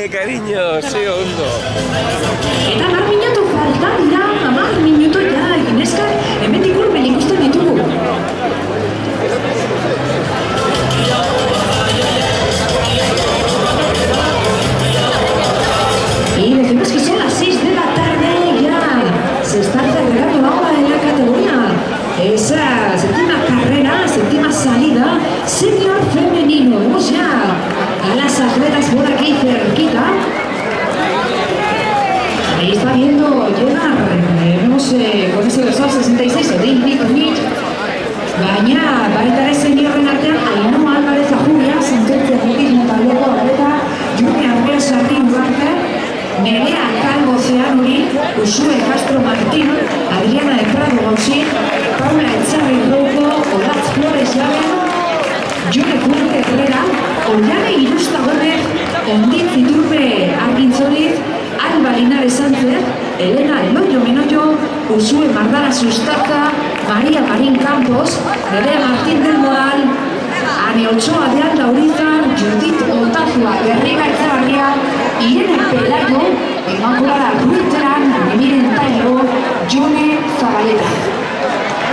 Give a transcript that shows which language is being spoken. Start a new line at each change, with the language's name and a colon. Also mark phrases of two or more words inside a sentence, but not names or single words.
Basque: cariño, ze ondo. Eta 10 minutu falta dira, 10 minutu ja, Ineska, hemendik hurbil ikusten ditugu.
Spanish: Y decimos que son las 6 de la tarde ya. Se está celebrando ahora en la categoría. Esa séptima carrera, séptima salida, senior femenino. Vemos ya a las atletas por aquí cerquita. Ahí está viendo llegar, vemos con ese dorsal 66, David Smith.
Basque: Baina, baita ere seniorren artean, Ainhoa Álvarez Ajuria, sententzia atletismo taldeko atleta, Juni Arrea Sarri Ugarte, Nerea Calvo Zeanuri, Usue Castro Martín, Adriana de Prado Gausín, Paula Etxarri Rouco, Olatz Flores Javen, Jone Kurte Herrera, Ollane Irusta Gómez, Onditz Iturbe Argintzoliz, Alba Linares Sánchez, Elena Eloyo Menoyo, Usue Mardara Sustaza, María Marín Campos, Nerea Martín del Moral, Ane Ochoa de Alda Urizar, Judith Otazua de Riga Etxabarria, Irene Pelayo, Inmaculada Ruiteran, Miren Taigo, Jone Zabaleta.